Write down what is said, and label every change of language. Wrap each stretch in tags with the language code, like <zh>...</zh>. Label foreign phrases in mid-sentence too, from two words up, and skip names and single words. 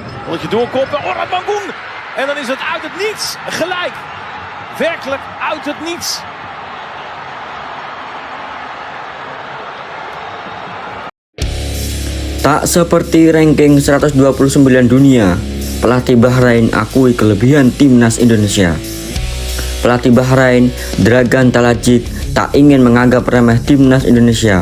<nl>Moet je doorkoppen. Orhan Mangoen. En dan is het uit het niets gelijk. Werkelijk uit het niets.</nl> <id>Tak seperti ranking 129 dunia, pelatih Bahrain akui kelebihan timnas Indonesia. Pelatih Bahrain, Dragan Talajic, tak ingin menganggap remeh timnas Indonesia.</id>